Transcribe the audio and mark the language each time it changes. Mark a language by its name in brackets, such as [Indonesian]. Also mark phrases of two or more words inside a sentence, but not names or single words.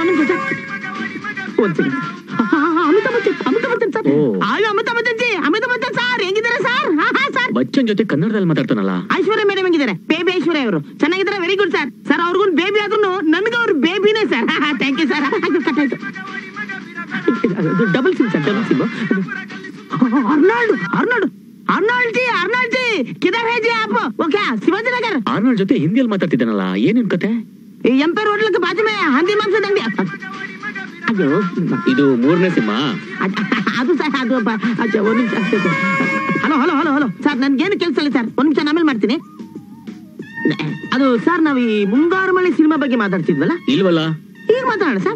[Kannada] ಅಮಿತಾಬ್ ಸರ್ ಹೆಂಗಿದ್ದಾರೆ ಸರ್? ಬಚ್ಚನ್ ಜೊತೆ ಕನ್ನಡದಲ್ಲಿ ಮಾತಾಡ್ತಾನಲ್ಲ. ಐಶ್ವರ್ಯ ಮೇಡಮ್ ಹೆಂಗಿದ್ದಾರೆ? ಬೇಬಿ ಐಶ್ವರ್ಯ ಅವರು ಚೆನ್ನಾಗಿದ್ದಾರೆ. [English] very good sir. [Kannada] ಸರ್ ಅವ್ರಿಗೂ ಬೇಬಿ ಆದ್ರೂ ನನ್ಗೂ ಅವ್ರ ಬೇಬಿನೇ ಸರ್. [English] Thank you sir. Double sim sir, double sim. [Hindi] अर्नल्ड अर्नल्ड अर्नल्ड जी किधर है जी आप? वो क्या शिवाजी नगर? [Kannada] ಆರ್ನಲ್ಡ್ ಜೊತೆ ಹಿಂದಿಯಲ್ಲಿ ಮಾತಾಡ್ತಿದ್ದಾನಲ್ಲ, ಏನೇನ್ ಕತೆ? ಎಂಪೈರ್ ಹೋಟೆಲ್ [Hindi] के बाजू में [Kannada] ಹಂದಿ ಮಾಂಸದ ಅಂಗಡಿ. ಅಯ್ಯೋ ಇದು 3ನೇ ಸಿನಿಮಾ. ಅದು ಸರ್, ಅದು ಅಚ್ಚಾ ಒಂದು ನಿಮಿಷ. [English] hello hello hello hello sir, [Kannada] ನನ್ಗೇನು ಕೆಲಸ ಇಲ್ಲ ಸರ್, ಒಂದು ನಿಮಿಷ ಆಮೇಲೆ ಮಾಡ್ತೀನಿ. ಅದು ಸರ್, ನಾವು ಈ ಮುಂಗಾರು ಮಳೆ ಸಿನಿಮಾ ಬಗ್ಗೆ ಮಾತಾಡ್ತಿದ್ವಲ್ಲ? ಇಲ್ವಲ್ಲ, ಈಗ ಮಾತಾಡೋಣ ಸರ್.